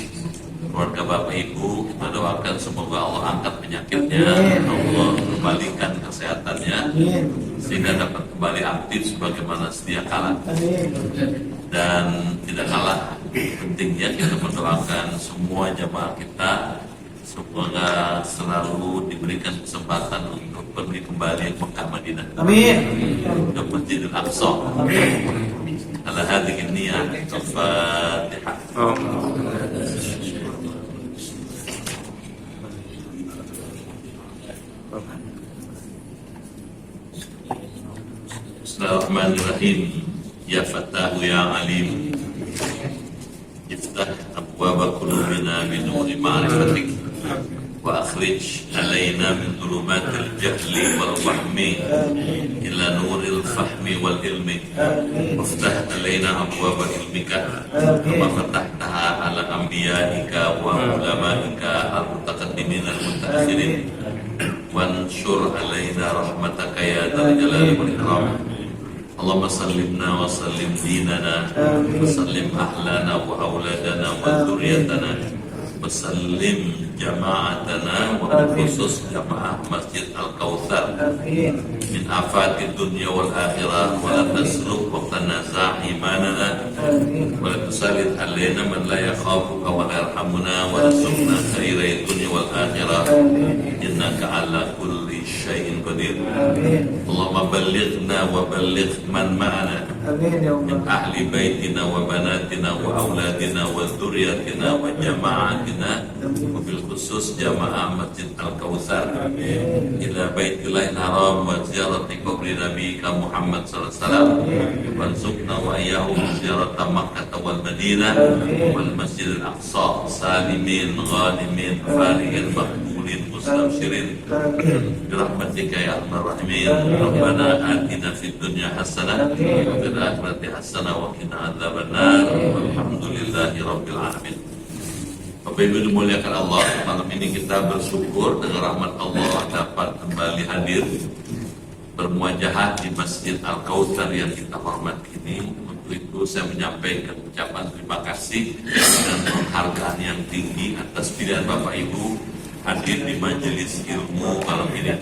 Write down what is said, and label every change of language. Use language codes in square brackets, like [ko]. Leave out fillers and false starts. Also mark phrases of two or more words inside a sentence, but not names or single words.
[id] Keluarga Bapak Ibu, kita doakan semoga Allah angkat penyakitnya, Allah kembalikan kesehatannya sehingga dapat kembali aktif sebagaimana sedia kala. Dan tidak kalah pentingnya kita mendoakan semua jamaah kita semoga selalu diberikan kesempatan untuk pergi kembali ke Mekah Madinah, ke Masjidil Aqsa. [ar] على هذه النية، الفاتحة. بسم الله الرحمن الرحيم. يا فتاح يا عليم، افتح أبواب قلوبنا بنور معرفتك وأخرج علينا من ظلمات الجهل والوهم إلى نور الفهم والعلم. وافتح علينا أبواب علمك كما فتحتها على أنبيائك وعلمائك المتقدمين المتأخرين. وانشر علينا رحمتك يا ذا الجلال والإكرام. اللهم سلمنا وسلم ديننا وسلم أهلنا وأولادنا وذرياتنا وسلم جماعتنا وخصوص جماعة Masjid Al-Kautsar من آفات الدنيا والآخرة، ولا تسلك وتنزع إيماننا ولا تسلط علينا من لا يخافك ولا يرحمنا وارزقنا خيري الدنيا والآخرة إنك على كل شيء قدير. اللهم بلغنا وبلغ من معنا من أهل بيتنا وبناتنا وأولادنا وذرياتنا وجماعتنا وبالخصوص جماعة Masjid Al-Kautsar إلى بيت الله الحرام وزيارة قبر نبيك محمد صلى الله عليه وسلم وارزقنا وإياهم زيارة مكة والمدينة والمسجد الأقصى سالمين غانمين فرحين مقبولين مستبشرين برحمتك يا أرحم الراحمين. ربنا آتنا في الدنيا حسنة وفي الآخرة حسنة وقنا عذاب النار. والحمد لله رب العالمين. [id] Bapak Ibu dimuliakan Allah, malam ini kita bersyukur dengan rahmat Allah dapat kembali hadir bermuajahah di Masjid Al-Kautsar yang kita hormati ini. Untuk itu saya menyampaikan ucapan terima kasih dan penghargaan yang tinggi atas pilihan Bapak Ibu hadir di majelis ilmu malam ini.